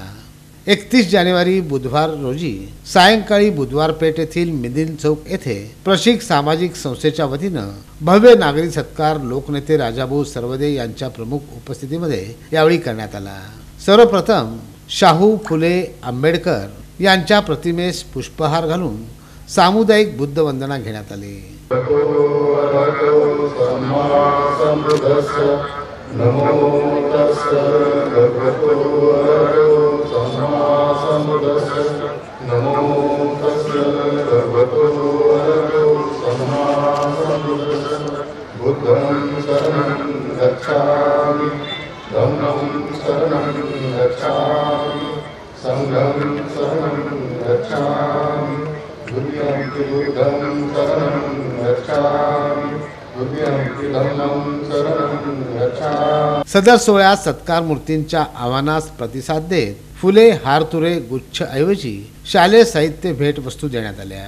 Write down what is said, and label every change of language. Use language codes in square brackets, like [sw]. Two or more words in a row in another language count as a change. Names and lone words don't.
[mr] 31 जानेवारी बुधवार रोजी सायंकाळी बुधवार पेठ येथील मिदिल चौक येथे प्रशिक सामाजिक संस्थेच्या वतीनं भव्य नागरिक सत्कार लोकनेते राजाभाऊ सरवदे यांच्या प्रमुख उपस्थितीमध्ये यावेळी करण्यात आला। सर्वप्रथम शाहू फुले आंबेडकर यांच्या प्रतिमेस पुष्पहार घालून सामुदायिक बुद्ध वंदना घेण्यात आली। [pi] नमो तस्सै भगवतो अरहतो सम्मा सम्बुद्धास्स नमो तस्सै भगवतो अरहतो सम्मा सम्बुद्धास्स बुद्धं शरणं गच्छामि धम्मं शरणं गच्छामि संघं शरणं गच्छामि बुद्धं शरणं गच्छामि। [mr] सदर सोहळ्यात सत्कार मूर्तींच्या आव्हानास प्रतिसाद देत फुले हारतुरे गुच्छ ऐवजी शालेय साहित्य भेट वस्तू देण्यात आल्या।